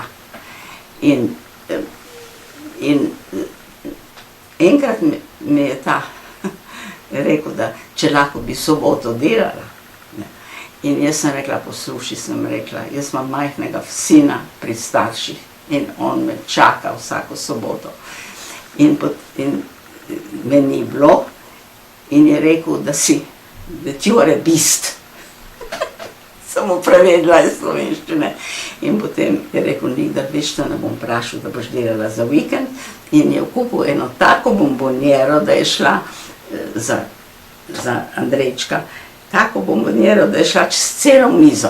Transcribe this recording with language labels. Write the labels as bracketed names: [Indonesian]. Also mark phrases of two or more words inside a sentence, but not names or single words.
[Slovenian] In enkrat mi je ta rekel, da če lahko bi soboto delala. In jaz sem rekla, poslušaj, sem rekla, jaz imam majhnega sina pri starših in on me čaka vsako soboto. In me ni bilo in je rekel, [English] that you are a beast. [Slovenian] Samo prevedla iz slovenščine. In potem je rekel, nikdar več te ne bom vprašal, da boš delala za vikend. In je kupil eno tako bombonjero, da je šla za Andrejčka, tako bombonjero, da je šla čez celo mizo.